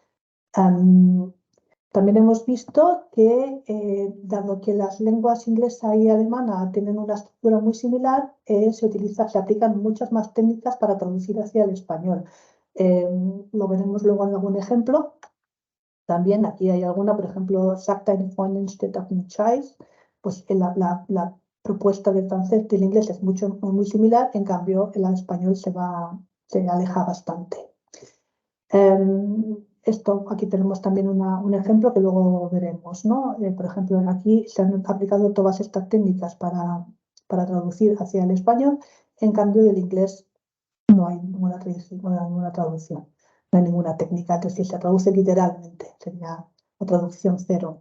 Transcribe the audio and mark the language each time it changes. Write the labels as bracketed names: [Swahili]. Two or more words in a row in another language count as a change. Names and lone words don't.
[Spanish] También hemos visto que, dado que las lenguas inglesa y alemana tienen una estructura muy similar, se aplican muchas más técnicas para traducir hacia el español. Lo veremos luego en algún ejemplo. También aquí hay alguna, por ejemplo, [German] Sagt eine Freundin steht auf dem Scheiß, [Spanish] pues la propuesta del francés del inglés es muy similar, en cambio el español se aleja bastante. Aquí tenemos también un ejemplo que luego veremos, ¿no? Por ejemplo, aquí se han aplicado todas estas técnicas para traducir hacia el español, en cambio del inglés no hay ninguna traducción, no hay ninguna técnica, es decir, se traduce literalmente, sería la traducción 0.